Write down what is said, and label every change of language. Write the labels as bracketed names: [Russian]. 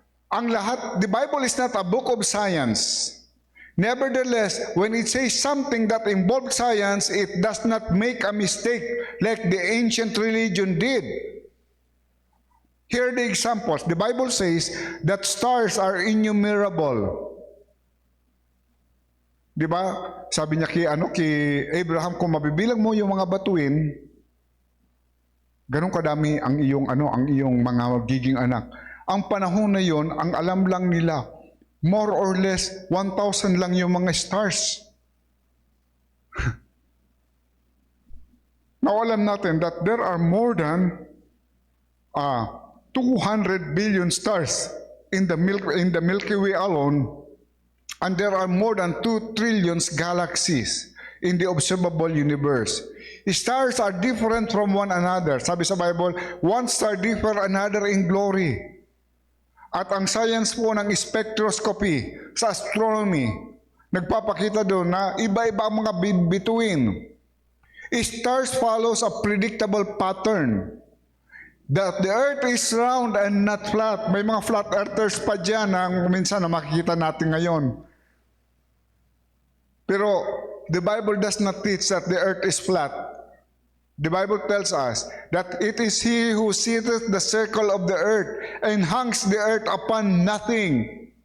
[Filipino] Ang lahat, [English] the Bible is not a book of science. Nevertheless, when it says something that involves science, it does not make a mistake like the ancient religion did. Here are the examples. The Bible says that stars are innumerable. [Filipino] Di ba? Sabi niya kay Abraham, kung mabibilang mo yung mga batuin, ganun kadami ang iyong mga magiging anak. Ang panahon na yon, ang alam lang nila, [English] more or less, [Filipino] 1,000 lang yung mga stars. [English] Now, [Filipino] alam natin [English] that there are more than 200 billion stars in the Milky Way alone, and there are more than 2 trillion galaxies in the observable universe. Stars are different from one another. [Filipino] Sabi sa [English] Bible, one star differ another in glory. [Filipino] At ang science po ng spectroscopy sa astronomy, nagpapakita doon na iba-iba ang mga bituin. [English] Stars follows a predictable pattern. That the earth is round and not flat. [Filipino] May mga flat earthers pa dyan na minsan na makikita natin ngayon. Pero [English] the Bible does not teach that the earth is flat. The Bible tells us that it is He who sitteth the circle of the earth and hangs the earth upon nothing.